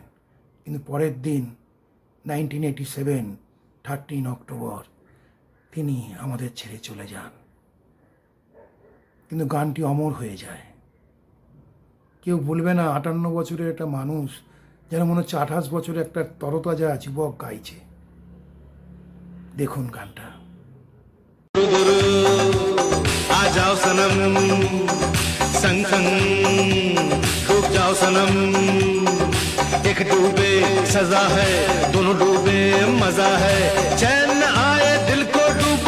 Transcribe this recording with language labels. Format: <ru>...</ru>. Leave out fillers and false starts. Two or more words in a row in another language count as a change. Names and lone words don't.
<bn>কিন্তু পরের দিন 1987 13 অক্টোবর তিনি আমাদের ছেড়ে চলে যান। কিন্তু গানটি অমর হয়ে যায়। কেউ বলবে না 58 বছরের একটা মানুষ যেন মনে হচ্ছে 28 বছরের একটা তরতাজা যুবক গাইছে। দেখুন গানটা।</bn> <hi>आ जाओ सनम संग संग डूब जाओ सनम एक डूबे सजा है दोनों डूबे मजा है चैन न आए दिल को</hi>